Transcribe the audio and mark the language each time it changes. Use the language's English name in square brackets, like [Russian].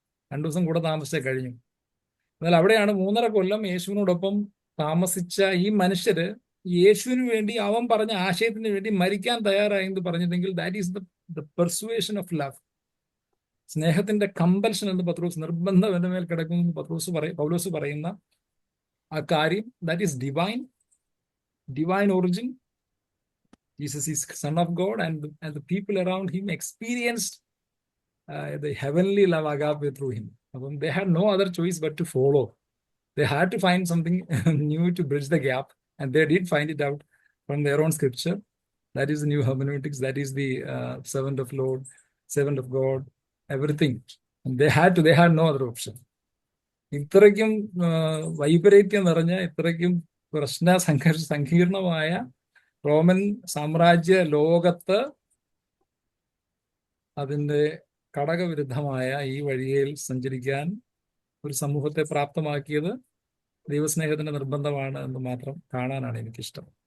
[Malayalam] 2 ദിവസം കൂടെ താമസിച്ചേ കഴിഞ്ഞു. എന്നാൽ അവിടെയാണ് 3.5 കൊല്ലം യേശുവിനോടൊപ്പം താമസിച്ച ഈ മനുഷ്യര് യേശുവിന് വേണ്ടി അവൻ പറഞ്ഞ ആശയത്തിന് വേണ്ടി മരിക്കാൻ തയ്യാറായെന്ന് പറഞ്ഞിട്ടുണ്ടെങ്കിൽ [English] That is the persuasion of love. [Malayalam] സ്നേഹത്തിന്റെ കമ്പൽഷൻ എന്ന് പത്രോസ്, നിർബന്ധം എന്റെ മേൽ കിടക്കുന്നു പൗലോസ് പറയുന്ന ആ കാര്യം, [English] That is divine origin. Jesus is Son of God, and the people around him experienced the heavenly love agape through him. They had no other choice but to follow. They had to find something new to bridge the gap, and they did find it out from their own scripture. That is the new hermeneutics. That is the servant of Lord, servant of God, everything. And they had no other option. [Malayalam] ഇത്രയ്ക്കും വൈപരീത്യം നിറഞ്ഞ, ഇത്രയ്ക്കും സങ്കീർണമായ Roman സാമ്രാജ്യ ലോകത്ത് അതിൻ്റെ ഘടകവിരുദ്ധമായ ഈ വഴിയിൽ സഞ്ചരിക്കാൻ ഒരു സമൂഹത്തെ പ്രാപ്തമാക്കിയത് ദൈവസ്നേഹത്തിന്റെ നിർബന്ധമാണ് എന്ന് മാത്രം കാണാനാണ് എനിക്കിഷ്ടം.